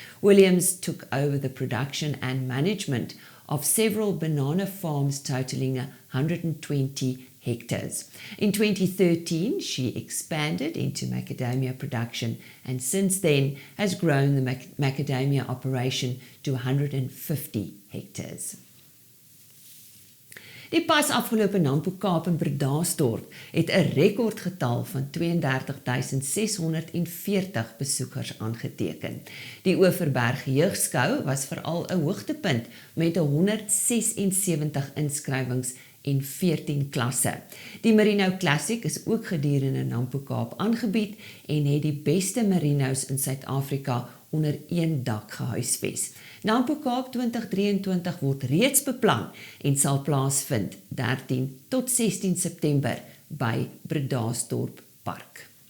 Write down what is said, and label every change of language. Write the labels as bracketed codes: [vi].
[en] Williams took over the production and management of several banana farms totaling 120 hectares. In 2013, she expanded into macadamia production and since then has grown the macadamia operation to 150 hectares. [af] Die pas afgelope Nampo Kaap in Bredasdorp het 'n rekordgetal van 32.640 besoekers aangeteken. Die Oeverberg Jeugskou was veral 'n hoogtepunt met 176 inskrywings en 14 klasse. Die Merino Classic is ook gedurende Nampo Kaap aangebied en het die beste merinos in Suid-Afrika onder een dak gehuisves. Nampo Kaap 2023 word reeds beplan en sal plaasvind 13 tot 16 September by Bredasdorp Park.